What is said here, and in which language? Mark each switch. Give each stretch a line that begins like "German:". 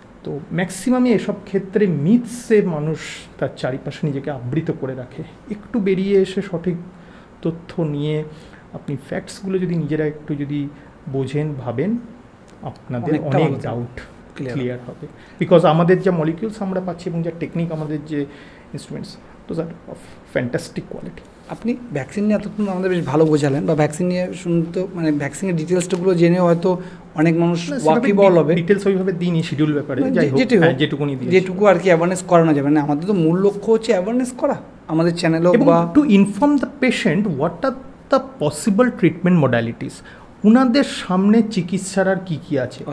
Bangla: তো ম্যাক্সিমামই এসব ক্ষেত্রে মিথসে মানুষ তার চারিপাশে নিজেকে আবৃত করে রাখে। একটু বেরিয়ে এসে সঠিক তথ্য নিয়ে আপনি ফ্যাক্টসগুলো যদি নিজেরা একটু যদি বোঝেন, ভাবেন, আপনাদের অনেক ডাউট ক্লিয়ার হবে। বিকজ আমাদের যা মলিকিউলস আমরা পাচ্ছি এবং যা টেকনিক, আমাদের যে instruments,
English: those are of fantastic quality.
Bangla: আপনি ভ্যাকসিন নিয়ে এতক্ষণ আমাদের বেশ ভালো বোঝালেন, বা ভ্যাকসিন নিয়ে শুনতে মানে ভ্যাকসিনের ডিটেলসগুলো জেনে হয়তো অনেক মানুষ ওয়াকিবল হবে। ডিটেলস ওইভাবে দিইনি শিডিউল ব্যাপারে, যাই হোক যেটুকুনি দিই, যেটুকু আর কি অ্যাওয়ারনেস করানো যাবে না। আমাদের তো মূল লক্ষ্য হচ্ছে অ্যাওয়ারনেস করা আমাদের চ্যানেলেও, বা
English: to inform the patient what are the possible treatment modalities,
Bangla: উনাদের সামনে চিকিৎসার আর কী কী আছে।